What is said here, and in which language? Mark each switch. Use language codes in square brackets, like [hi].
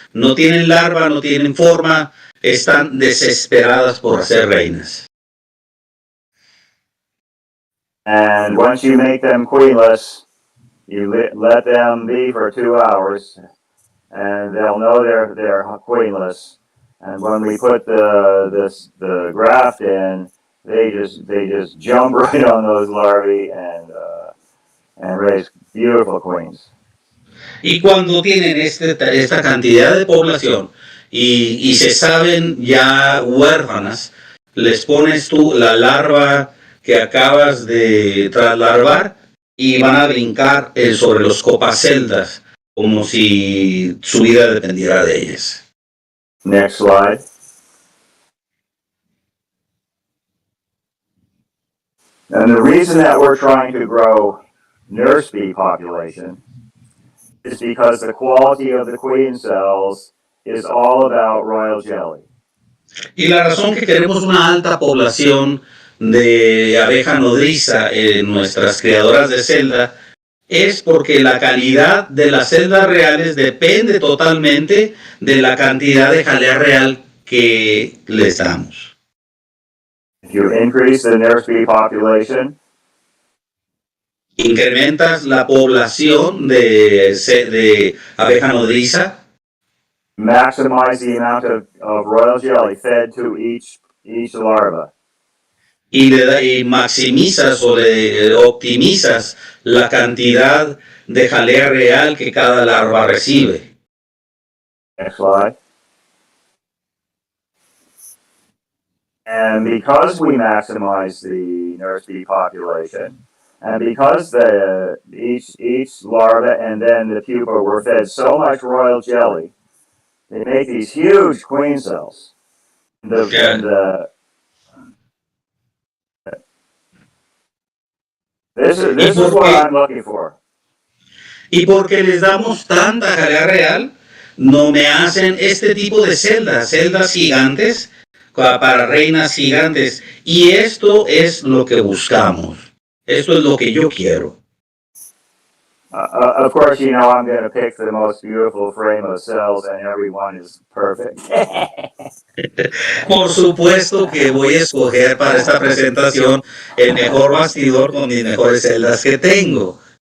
[es] No tienen larva, no tienen forma, están desesperadas por ser reinas. [en] And once you make them queenless, you let them be for 2 hours, and they'll know they're queenless. And when we put the graft in, they just jump right on those larvae and raise beautiful queens. [es] Y cuando tienen esta cantidad de población y se saben ya huérfanas, les pones tú la larva que acabas de traslarvar y van a brincar sobre los copaceldas como si su vida dependiera de ellas. [en] Next slide. And the reason that we're trying to grow nurse bee population is because the quality of the queen cells is all about royal jelly. [es] Y la razón que queremos una alta población de abeja nodriza en nuestras criadoras de celda es porque la calidad de las celdas reales depende totalmente de la cantidad de jalea real que les damos. [en] If you increase the nurse bee population, [es] incrementas la población de abeja nodriza, [en] maximize the amount of royal jelly fed to each larva. [es] Y maximizas o optimizas la cantidad de jalea real que cada larva recibe. [en] Next slide. And because we maximize the nurse bee population, and because each larva and then the pupa were fed so much royal jelly, they make these huge queen cells. This is what I'm looking for. [es] Y porque les damos tanta jalea real, no me hacen este tipo de celdas gigantes para reinas gigantes. Y esto es lo que buscamos. Esto es lo que yo quiero. [en] Of course, you know I'm going to pick the most beautiful frame of cells, and everyone is perfect. [es] Por supuesto que voy a escoger para esta presentación el mejor bastidor con mis mejores celdas que tengo.